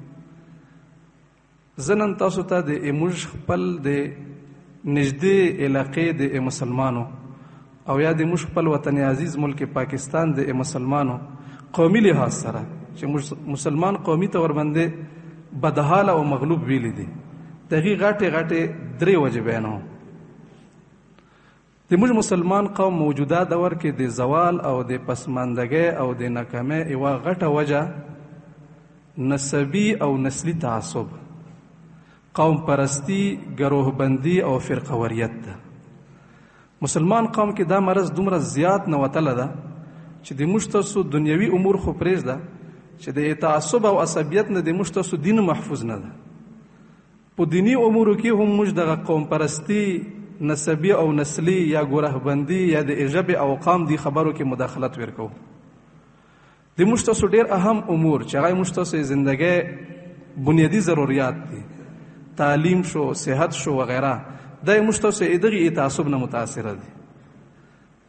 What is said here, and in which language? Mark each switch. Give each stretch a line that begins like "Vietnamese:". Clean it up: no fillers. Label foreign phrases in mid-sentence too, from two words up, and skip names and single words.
Pashto: زنن تاسو ته د موږ خپل د نږدې علاقې د مسلمانو او یا د موږ خپل وطن عزیز ملک پاکستان د مسلمانو قومي لحاظ سره چې مسلمان قومي طور باندې بدحاله او مغلوب ویلی دي، دغې غټې غټې درې وجې بیانوم. د موږ مسلمان قوم موجوده دور کې د زوال او د پسماندګۍ او د ناکامۍ یوه غټه وجه نسبي او نسلي تعصب، قوم پرستی، گروه بندی او فرقوریت ده. مسلمان قوم کې دا مرض دومره زیات نوتله ده چې د موږ تاسو دنیوي امور خو پرېږده چې د تعصب او عصبیت نه د موږ تاسو دین محفوظ نه ده. په دینی امورو کې هم موږ دغه قوم پرستی، نسبی او نسلی یا گروه بندی یا د ژبې او قام دی خبرو کې مداخلت ورکو. د موږ تاسو ډېر اهم امور چې هغه موږ تاسو زندګۍ بنیادی ضروریات دي، تعلیم شو، صحت شو وغیره، دا موږ تاسو دغې تعصب نه متاثره دي.